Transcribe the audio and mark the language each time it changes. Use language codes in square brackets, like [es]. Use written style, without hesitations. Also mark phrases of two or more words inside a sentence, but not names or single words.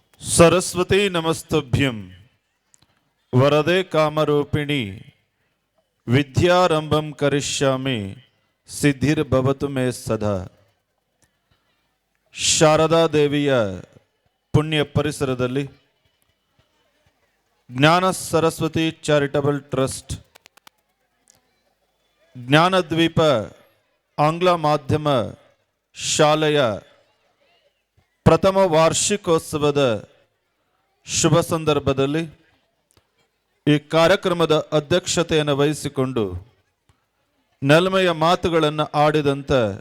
[sa] सरस्वती नमस्तभ्यं वरदे कामरूपिणी विद्यारंभं करिष्यामि सिद्धिर्भवतु मे सदा. [kn] ಶಾರದಾ ದೇವಿಯ ಪುಣ್ಯ ಪರಿಸರದಲ್ಲಿ ಜ್ಞಾನ ಸರಸ್ವತಿ ಚಾರಿಟಬಲ್ ಟ್ರಸ್ಟ್ ಜ್ಞಾನದ್ವೀಪ ಆಂಗ್ಲ ಮಾಧ್ಯಮ ಶಾಲೆಯ ಪ್ರಥಮ ವಾರ್ಷಿಕೋತ್ಸವದ ಶುಭ ಸಂದರ್ಭದಲ್ಲಿ ಈ ಕಾರ್ಯಕ್ರಮದ ಅಧ್ಯಕ್ಷತೆಯನ್ನು ವಹಿಸಿಕೊಂಡು ನೆಲಮೆಯ ಮಾತುಗಳನ್ನು ಆಡಿದಂಥ